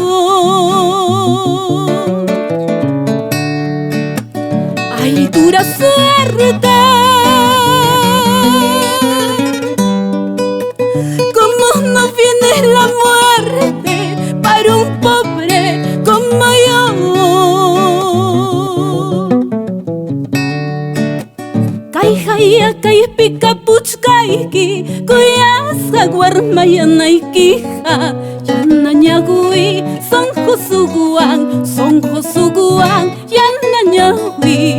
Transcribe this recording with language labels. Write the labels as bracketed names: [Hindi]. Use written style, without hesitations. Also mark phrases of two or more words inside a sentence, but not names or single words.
[Spanish] Ay, dura suerte, como no viene la muerte para un pobre como yo. [Quechua] Kaya kay pikapuchkayki kuyasqa warmayanaykiqa yanañawi sonjosuguan yanañawi.